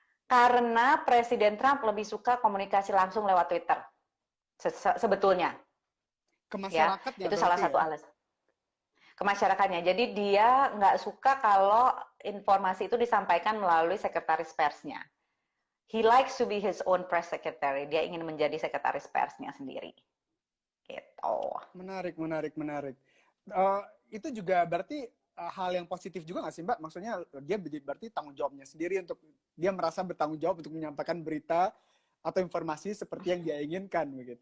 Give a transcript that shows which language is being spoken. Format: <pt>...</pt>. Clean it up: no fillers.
<id>karena Presiden Trump lebih suka komunikasi langsung lewat Twitter sebetulnya. ya. masyarakatnya Itu salah berarti satu ya. alasan. Ke masyarakatnya. Jadi dia nggak suka kalau informasi itu disampaikan melalui sekretaris persnya.</id> <en>He likes to be his own press secretary.</en> <id>Dia ingin menjadi sekretaris persnya sendiri. Gitu. Menarik, menarik, menarik. Eh, itu juga berarti hal yang positif juga nggak sih Mbak? Maksudnya dia berarti tanggung jawabnya sendiri untuk dia merasa bertanggung jawab untuk menyampaikan berita atau informasi seperti yang dia inginkan begitu.</id>